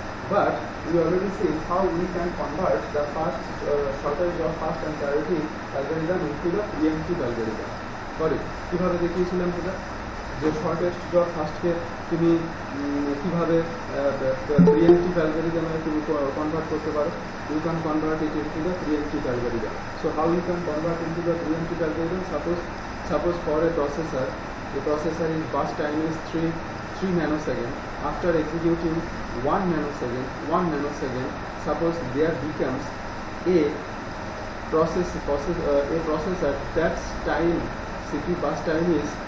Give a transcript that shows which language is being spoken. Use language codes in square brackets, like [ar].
[en] But we already seen how we can convert the first shortest job first and priority algorithm into the preemptive algorithm. Got it? [bn] কিভাবে দেখিয়েছিলাম সেটা, যে shortest job ফার্স্টকে তুমি কিভাবে pre-emptive অ্যালগরিদমে তুমি convert করতে পারো। [en] You can convert it into the preemptive algorithm. So how you can convert into the preemptive algorithm? Suppose for a processor, the processor is burst time is 3 nanoseconds. After executing 1 nanosecond, suppose there becomes a processor that time CPU bus time is